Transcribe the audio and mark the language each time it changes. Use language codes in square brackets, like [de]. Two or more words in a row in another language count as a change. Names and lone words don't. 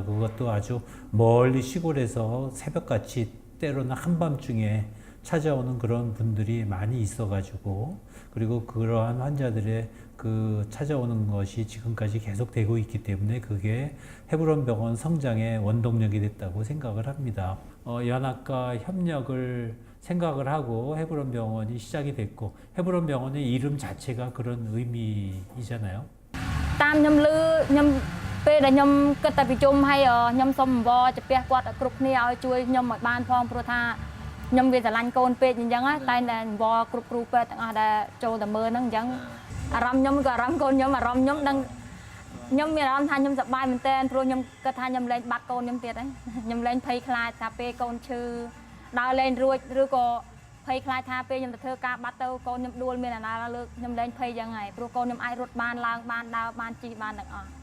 [ko] 그것도 아주 멀리 시골에서 새벽같이 때로는 한밤중에 찾아오는 그런 분들이 많이 있어가지고, 그리고 그러한 환자들의 그 찾아오는 것이 지금까지 계속되고 있기 때문에 그게 헤브론 병원 성장의 원동력이 됐다고 생각을 합니다. 연합과 협력을 생각을 하고 헤브론 병원이 시작이 됐고, 헤브론 병원의 이름 자체가 그런 의미이잖아요. [km] តាមខ្ញុំលឺខ្ញុំពេលដែលខ្ញុំគិតតែប្រជុំហើយខ្ញុំសុំអង្វរចាស់គាត់គ្រប់គ្នាឲ្យជួយខ្ញុំឲ្យបានផង ព្រោះថាខ្ញុំវាស្រឡាញ់កូនពេកអញ្ចឹងតែអង្វរគ្រប់គ្រូពេទ្យទាំងអស់ដែលចូលតែមើលហ្នឹងអញ្ចឹងអារម្មណ៍ខ្ញុំក៏អារម្មណ៍កូនខ្ញុំអារម្មណ៍ខ្ញុំដឹងខ្ញុំមានអារម្មណ៍ថាខ្ញុំសប្បាយមែនទែនព្រោះខ្ញុំគិតថាខ្ញុំលែងបាត់កូនខ្ញុំទៀតហើយខ្ញុំលែងភ័យខ្លាចថាពេលកូនឈឺដើរលែងរួចឬក៏ភភ័យខ្លាចថាពេលខ្ញុំទៅធ្វើការបាត់ទៅកូនខ្ញុំដួលមានអាណាលើកខ្ញុំលែងភ័យយ៉ាងហើយព្រោះកូនខ្ញុំអាចរត់បានឡើងបានដើរបានជិះបានទាំងអស់